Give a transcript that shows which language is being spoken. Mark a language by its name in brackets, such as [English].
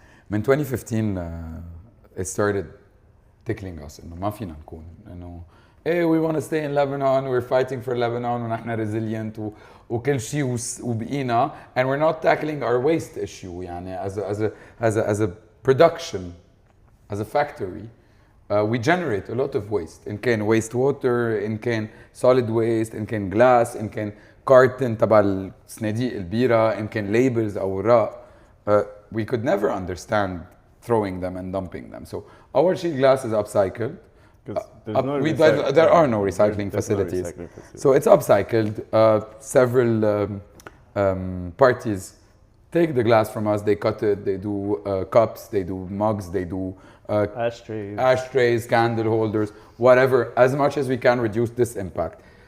[Arabic] من 2015 [English] it started tickling us [Arabic] إنه ما فينا نكون إنه [English] hey, we want to stay in Lebanon, we're fighting for Lebanon [Arabic] ونحن [English] resilient [Arabic] وكل شيء وبقينا, [English] and we're not tackling our waste issue [Arabic] يعني [English] as a production, as a factory. We generate a lot of waste. [Arabic] إن كان wastewater, إن كان solid waste, إن كان glass, إن كان carton تبع صناديق البيرة, إن كان labels أو وراء. [English] We could never understand throwing them and dumping them. So our sheet glass is upcycled. There are no recycling facilities. So it's upcycled. Several parties take the glass from us, they cut it, they do cups, they do mugs, they do ashtrays, candle holders, whatever, as much as we can reduce this impact.